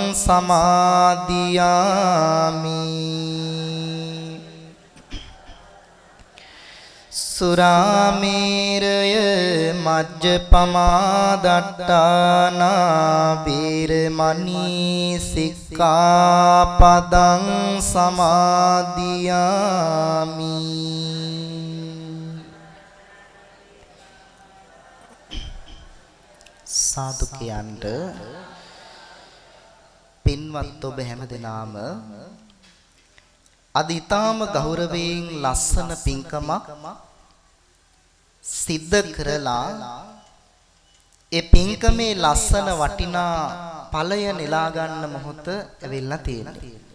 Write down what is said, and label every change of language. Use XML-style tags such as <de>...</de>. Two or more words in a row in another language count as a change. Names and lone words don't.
<pi>සමාදියාමි සුරාමේරය මජ්ජපමා දට්ඨානා වේරමණී සික්ඛාපදං සමාදියාමි</pi> <si>සාදු කියන්ට පින්වත් ඔබ හැමදෙනාම අද ඊටාම ගෞරවයෙන් ලස්සන පින්කමක් සිද්ධ කරලා ඒ පින්කමේ ලස්සන වටිනා ඵලය නෙලා ගන්න මොහොත ඇවිල්ලා තියෙනවා.</si>